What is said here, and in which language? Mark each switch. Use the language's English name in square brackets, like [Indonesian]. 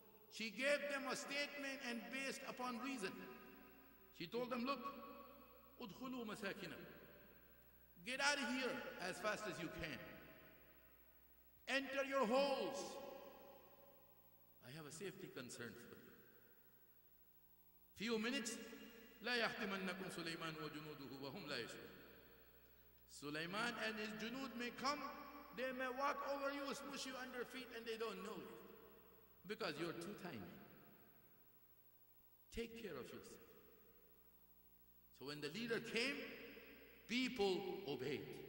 [English] She gave them a statement and based upon reason. She told them, look, [Arabic] udkhulu masakina. [English] Get out of here as fast as you can. Enter your holes. I have a safety concern for you. Few minutes, [Arabic] لا يحتمنكم سليمان وجنوده وهم لا يشعرون. [English] Sulaiman and his junud may come, they may walk over you, smush you under feet, and they don't know it. Because you're too tiny. Take care of yourself. So when the leader came, people obeyed.